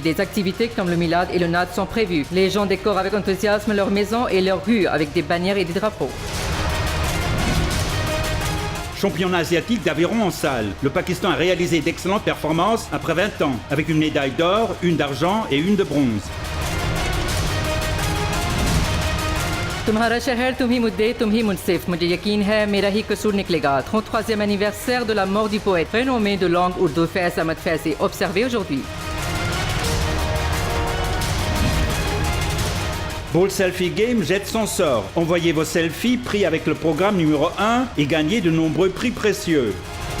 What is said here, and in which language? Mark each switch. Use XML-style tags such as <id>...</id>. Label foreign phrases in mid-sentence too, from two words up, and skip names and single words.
<fr>Des activités comme le Milad et le Nad sont prévues. Les gens décorent avec enthousiasme leurs maisons et leurs rues avec des bannières et des drapeaux. Championnat asiatique d'aviron en salle. Le Pakistan a réalisé d'excellentes performances après 20 ans, avec une médaille d'or, une d'argent et une de bronze.</fr> <ur>تمہارا شہر تم ہی مدعی تم ہی منصف مجھے یقین ہے میرا ہی قصور نکلے گا</ur> <fr>33e anniversaire de la mort du poète renommé de langue ourdou Faiz Ahmad Faizi observé aujourd'hui. Ball Selfie Game jette son sort. Envoyez vos selfies pris avec le programme numéro 1 et gagnez de nombreux prix précieux.</fr>